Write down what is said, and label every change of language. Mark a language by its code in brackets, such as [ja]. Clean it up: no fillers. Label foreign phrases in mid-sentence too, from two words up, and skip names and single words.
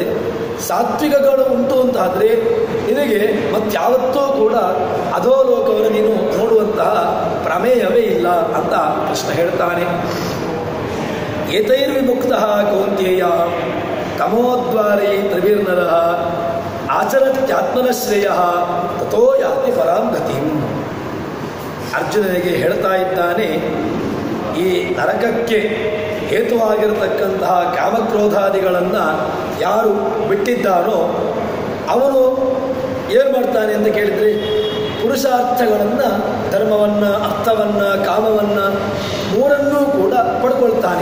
[kn] ಸಾತ್ವಿಕಗಳು ಉಂಟು ಅಂತಾದರೆ ನಿನಗೆ ಮತ್ತಾವತ್ತೂ ಕೂಡ ಅಧೋಲೋಕವನ್ನು ನೀನು ನೋಡುವಂತಹ ಪ್ರಮೇಯವೇ ಇಲ್ಲ ಅಂತ ಕೃಷ್ಣ ಹೇಳ್ತಾನೆ. [sa] ಏತೈರ್ವಿಮುಕ್ತಃ ಕೌಂತೇಯ ತಮೋದ್ವಾರೈ ತ್ರಿಭಿರ್ನರಃ ಆಚರತ್ಯಾತ್ಮನ ಶ್ರೇಯಃ ತಥೋ ಯಾತಿ ಪರಾಂ ಗತಿಂ. [kn] ಅರ್ಜುನನಿಗೆ ಹೇಳ್ತಾ ಇದ್ದಾನೆ, ಈ ನರಕಕ್ಕೆ ಹೇತುವಾಗಿರತಕ್ಕಂತಹ ಕಾಮಕ್ರೋಧಾದಿಗಳನ್ನು ಯಾರು ಬಿಟ್ಟಿದ್ದಾನೋ ಅವನು ಏನು ಮಾಡ್ತಾನೆ ಅಂತ ಕೇಳಿದರೆ, ಪುರುಷಾರ್ಥಗಳನ್ನು, ಧರ್ಮವನ್ನು, ಅರ್ಥವನ್ನು, ಕಾಮವನ್ನು ಮೂರನ್ನೂ ಕೂಡ ಪಡ್ಕೊಳ್ತಾನೆ.